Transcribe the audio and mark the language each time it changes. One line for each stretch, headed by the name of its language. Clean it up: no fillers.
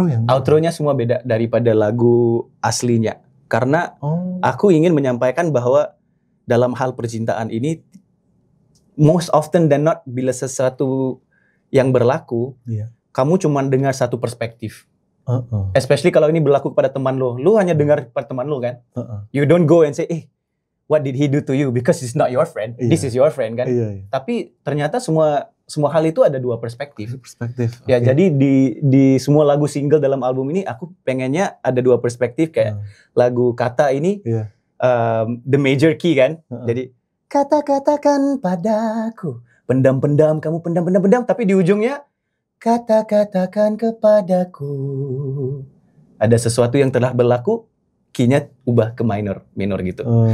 Indonesian: Outronya semua beda daripada lagu aslinya. Karena aku ingin menyampaikan bahwa dalam hal percintaan ini,
English: most often than not,
Indonesian: bila sesuatu yang berlaku, kamu cuma dengar satu perspektif. Especially kalau ini berlaku kepada teman lo. Lo hanya dengar pada teman lo kan?
English: You don't go and say, what did he do to you? Because it's not your friend. This is your friend kan?
Indonesian: Tapi ternyata semua hal itu ada 2 perspektif. Ya, jadi di semua lagu single dalam album ini, aku pengennya ada 2 perspektif. Kayak lagu Kata ini,
English: the major key
Indonesian: kan, jadi kata-katakan padaku, pendam-pendam, kamu pendam, tapi di ujungnya kata-katakan kepadaku ada sesuatu yang telah berlaku, key-nya ubah ke minor gitu.